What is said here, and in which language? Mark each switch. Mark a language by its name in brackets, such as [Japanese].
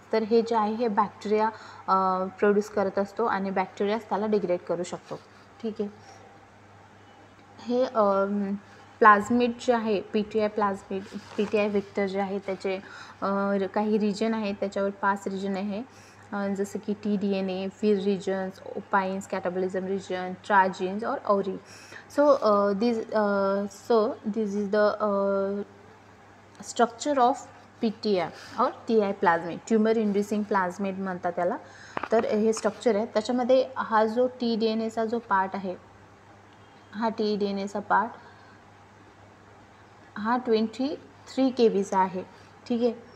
[Marathi] तर हे जे आहे हे बॅक्टेरिया प्रोड्यूस करत असतो आणि बॅक्टेरियाच त्याला डिग्रेड करू शकतो. ठीक आहे. हे प्लाझमिड जे आहे PTI प्लाझमिड PTI व्हेक्टर जे आहे त्याचे काही रिजन आहेत. त्याच्यावर 5 रिजन आहे. जसं की TDNA, व्हीर रिजन्स, ओपाईन्स, कॅटाबॉलिझम रिजन, ट्राजीन्स और औरी. [English] So this is the structure of PTI और TI plasmid. [Marathi] ट्युमर इंड्युसिंग प्लाझमिड म्हणतात त्याला. तर हे स्ट्रक्चर आहे. त्याच्यामध्ये हा जो TDNAचा जो पार्ट आहे हा TDNAचा पार्ट हा 23 kbचा आहे. ठीक आहे.